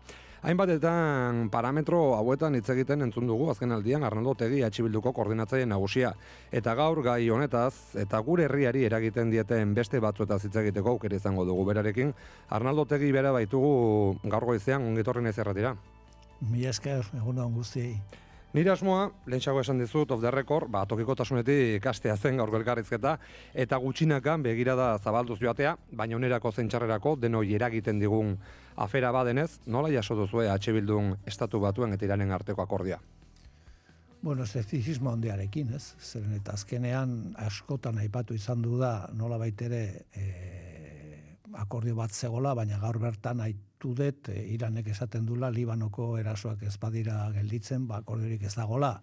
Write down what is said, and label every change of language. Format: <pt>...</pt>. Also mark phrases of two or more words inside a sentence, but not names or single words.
<eu>Hainbatetan parametro hauetan hitz egiten entzun dugu azken aldian Arnaldo Otegi EH Bilduko koordinatzaile nagusia. Eta gaur gai honetaz eta gure herriari eragiten dieten beste batzuetaz hitz egiteko aukera izango dugu berarekin. Arnaldo Otegi bera baitugu gaur goizean ongi etorri naiz irratira. Mila esker, egun on guztiei. Nire asmoa, lehentxago esan dizut,</eu> <en>off the record,</en> <eu>tokikotasunetik ikastea zen gaurko elkarrizketa, eta gutxinakan begirada zabalduz joatea, baina onerako zentxarrerako denoi eragiten digun afera badenez, nola jaso duzue EH Bildun estatu batuen eta Iranen arteko akordioa? Bueno, eszeptizismo handiarekin, ez? Zeren eta azkenean askotan aipatu izan du da nola baitere akordio bat zegola, baina gaur bertan aitu dut Iranek esaten dula Libanoko erasoak ez badira gelditzen, akordiorik ez dagola.</eu>